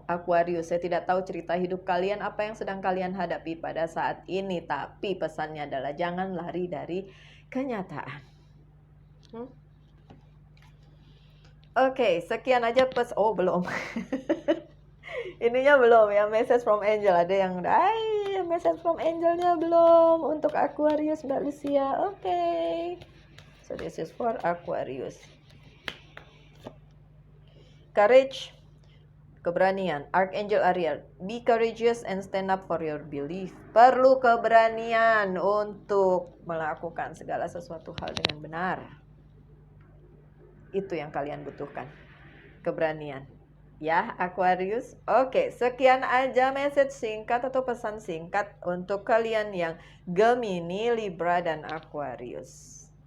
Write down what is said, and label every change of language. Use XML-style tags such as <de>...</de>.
<id>Aquarius, saya tidak tahu cerita hidup kalian, apa yang sedang kalian hadapi pada saat ini, tapi pesannya adalah jangan lari dari kenyataan. Oke, sekian aja belum. Ininya belum ya,</id> <en>message from angel.</en> <id>Ada yang</id> <en>message from angelnya</en> <id>belum untuk Aquarius, Mbak Lucia. Oke.</id> <en>So this is for Aquarius. Courage.</en> <id>keberanian.</id> <en>Archangel Ariel, be courageous and stand up for your belief.</en> <id>Perlu keberanian untuk melakukan segala sesuatu hal dengan benar. Itu yang kalian butuhkan, keberanian. Ya, Aquarius. Oke, sekian aja message singkat atau pesan singkat untuk kalian yang Gemini, Libra, dan Aquarius.</id>